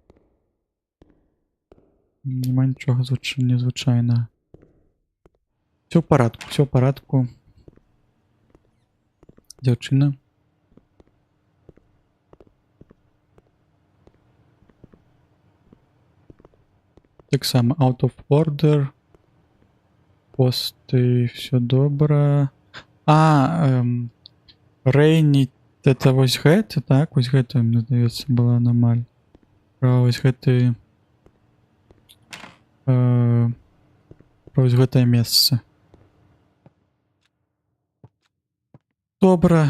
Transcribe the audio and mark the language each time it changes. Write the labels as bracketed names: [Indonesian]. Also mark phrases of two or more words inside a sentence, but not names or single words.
[Belarusian] Нема нічога незвычайнага. Всё ў парадку. Дзяўчына. Таксама [English] out of order. [Belarusian] Посты, всё добра. Rainy, это вось гэта, так? Вось гэта, мне здаецца, была аномаль. Вось гэты... вось гэтае месца. Добра.